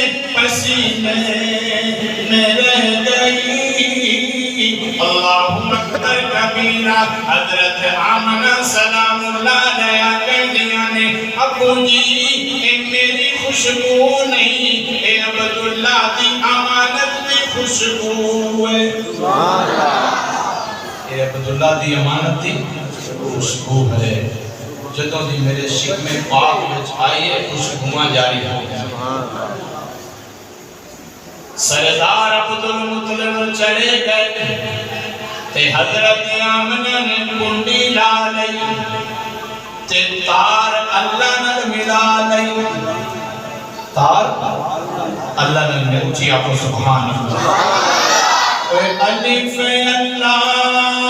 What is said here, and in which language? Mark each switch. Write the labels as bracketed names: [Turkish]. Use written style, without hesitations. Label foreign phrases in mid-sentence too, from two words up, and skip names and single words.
[Punjabi] پسینے میں رہ گئی [Arabic] اللہم اکبر کبیرہ [Punjabi] حضرت آمنہ [Arabic] سلام اللہ علیہ [Punjabi] کہہ دیا نے ابو جی اے میری خوشبو نہیں اے عبداللہ دی امانت دی خوشبو ہے اے عبداللہ دی امانت دی خوشبو ہے جدوں دی میرے شکم پاک وچ آئی ہے خوشبواں جاری ہو سردار عبدالمطلب چلے گئے تے حضرت آمنہ نے کنڈی لا لئی تے تار اللہ نال ملا لئی تار اللہ نال ملا اچھی آپ کو [Arabic] سبحان اللہ [Punjabi] اے الف اللہ